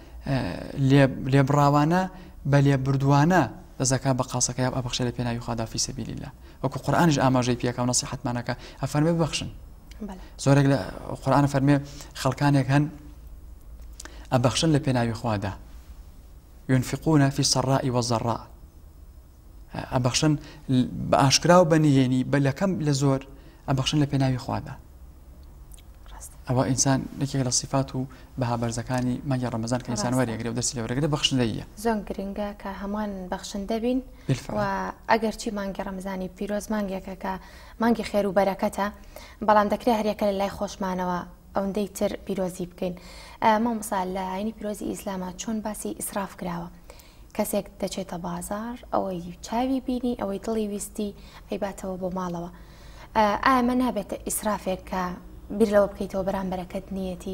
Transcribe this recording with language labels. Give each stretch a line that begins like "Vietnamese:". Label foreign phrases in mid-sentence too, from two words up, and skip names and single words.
Central Kurdish: لێبڕاوانە بە لێبردووانە دەزەکە بە قاسەکەی ئەبەخشە لە پێناوی خوادا
Arabic: فی سەبیلی الله
Central Kurdish: وەکو قورئانیش ئاماژەی پێکە و نەسیحەتمانەکە ئەفەرمێ ببەخشن زۆرێک لە قورئان فەرمێ خەڵکانێک هەن ئەبەخشن لە پێناوی خوادا
Arabic: ينفقون في السراء والضراء
Central Kurdish: ئەبەخشن بە ئاشکرا و بەنهێنی بە لەکەم لە زۆر ئەبەخشن لە پێناوی خوادا ئەوە ئینسان یەکێک لە صفات و بەها بەرزەکانی مانگی ڕەمەزان کە ئینسان وەرێگرێ و دەستی لەوەرەگرێ بەخشندەیە زۆر گرنگە کە هەمووان بەخشن دەبین و ئەگەر چی مانگی ڕەمەزانی پیرۆز مانگێکە کە مانگی خێر و بەرەکەتە بەڵام دەکرێت هەریەکە لە لای خۆشمانەوە ئەوەندەی تر پیرۆزی بکەین مامۆستا لە ئاینی پیرۆزی ئیسلامە چۆن باسی ئیسراف کراوە کەسێک دەچێتە بازار ئەوەی چاوی بینی ئەوەی دڵی ویستی ئەیباتەوە بۆ ماڵەوە ئامە نابێتە ئیسرافێک کە بیر لەوە بکەیتەوە بەرامبەرەکەت نیەتی